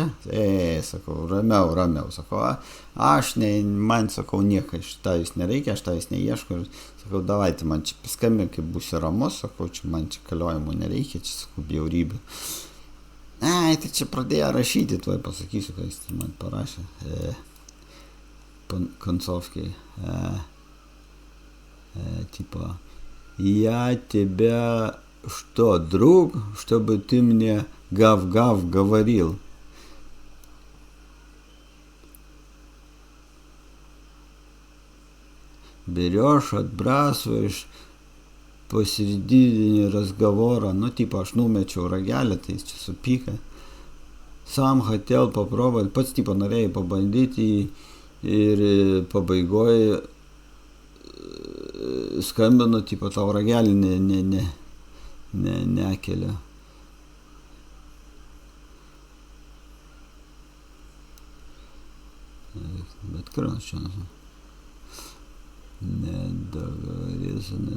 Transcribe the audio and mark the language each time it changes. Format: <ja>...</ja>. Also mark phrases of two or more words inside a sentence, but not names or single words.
<lt>Sakau, ramiau, sakau, aš man, sakau, nieko iš tavęs nereikia, aš tavęs neieškau, sakau, davai, tai man čia paskambink, kai būsi ramus, sakau, čia man čia kaliojimų nereikia, čia, sakau, bjaurybė. Tai čia pradėjo rašyti, tuoj pasakysiu, ką jis man parašė, koncovkiai, tipo,</lt> <ru>я тебя что, друг, чтобы ты мне гав-гав говорил? Берешь, отбрасываешь посередине разговора, ну, типа,</ru> <lt>aš numečiau ragelį, tai jis čia supyka.</lt> <ru>Sam хотел попробовать,</ru> <lt>pats, tipo, norėjai pabandyti ir pabaigoje skambino, tipo, tau ragelį nekelia. Bet kurios čia nedogovorėsiu.</lt>